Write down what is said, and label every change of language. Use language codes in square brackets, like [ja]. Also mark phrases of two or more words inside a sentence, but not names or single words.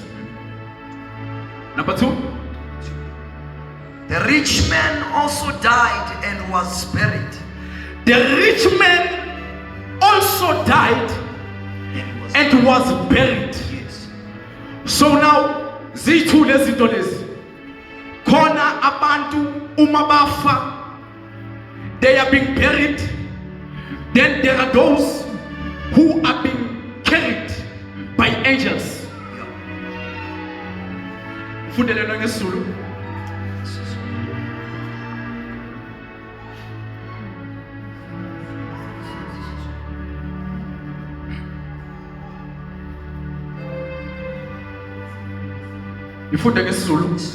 [en] Number 2, The rich man also died and was buried. the rich man also died and was buried. Yes. So now, [nd] zithu lezinto lezi. Khona abantu umabafa, [en] they are being buried. Then there are those who are being carried by angels. Yeah. [nd] Fundele ngesizulu. Ifunde ngesizulu.